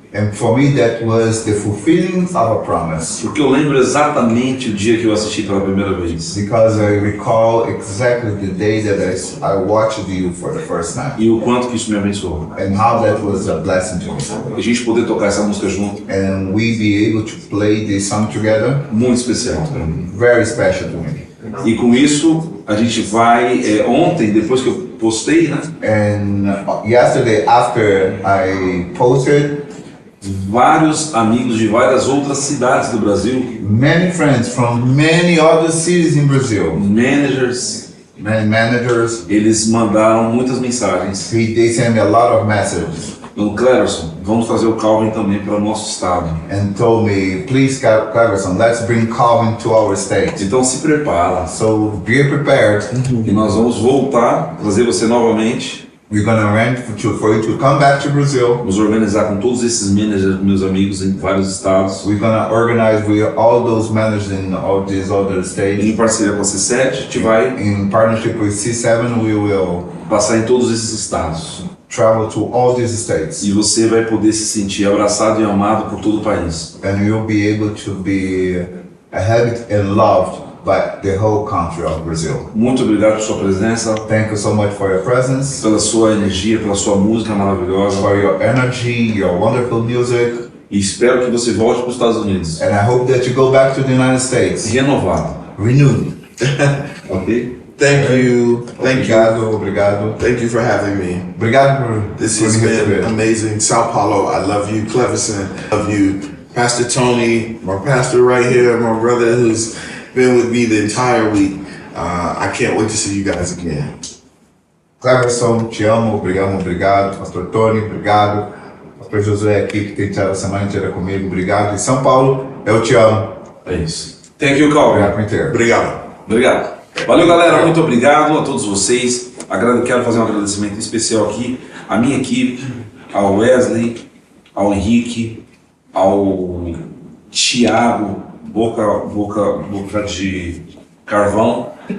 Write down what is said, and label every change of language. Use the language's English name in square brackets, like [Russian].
[English] And for me that was the fulfilling of a promise. [Portuguese] Porque eu lembro exatamente o dia que eu assisti pela primeira vez. [English] Because I recall exactly the day that I watched you for the first time. [Portuguese] E o quanto que isso me abençoou. [English] And how that was a blessing to me. [Portuguese] A gente poder tocar essa música junto, [English] And we be able to play this song together, [Portuguese] muito especial pra mim. [English] very special to me. [Portuguese] E com isso, a gente vai, ontem, depois que eu postei, né? [English] And yesterday after I posted, [Portuguese] Vários amigos de várias outras cidades do Brasil, [English] many friends from many other cities in Brazil, managers, many managers, [Portuguese] eles mandaram muitas mensagens. [English] they sent me a lot of messages [Portuguese] No Cleverson, vamos trazer o Calvin também para o nosso estado. [English] and told me, please Cleverson, let's bring Calvin to our state. [Portuguese] Então se prepara. [English] So be prepared. [Portuguese] E nós vamos voltar, trazer você novamente, [English] We're gonna arrange for you to come back to Brazil. [Portuguese] nos organizar com todos esses managers, meus amigos, em vários estados. [English] We're gonna organize with all those managers in all these other states. [Portuguese] Em parceria com a C7, a gente vai [English] In partnership with C7, we will [Portuguese] passar em todos esses estados. [English] travel to all these states. [Portuguese] E você vai poder se sentir abraçado e amado por todo o país. [English] And you'll be able to be held and loved by the whole country of Brazil. [Portuguese] Muito obrigado por sua presença, [English] Thank you so much for your presence, [Portuguese] pela sua energia, pela sua música maravilhosa. [English] for your energy, your wonderful music, [Portuguese] E espero que você volte para os Estados Unidos [English] and I hope that you go back to the United States [Portuguese] renovado, [English] renewed. ok? Thank you. Thank you. [Portuguese] Obrigado. [English] Thank you for having me. [Portuguese] Obrigado por [English] This [Portuguese] por [English] has [Portuguese] me [English] been [Portuguese] receber. [English] amazing. Sao Paulo, I love you. Cleverson, love you. Pastor Tony, my pastor right here, my brother who's been with me the entire week. I can't wait to see you guys again. [Portuguese] Cleverson, te amo, obrigado. Pastor Tony, obrigado. Pastor Josué aqui que tem estado a semana inteira comigo, obrigado. E São Paulo, eu te amo. É isso. [English] Thank you, [Portuguese] Calvin. Obrigado por inteiro. Obrigado. Obrigado. Valeu, galera. Muito obrigado a todos vocês. Quero fazer um agradecimento especial aqui à minha equipe, ao Wesley, ao Henrique, ao Thiago, boca de carvão.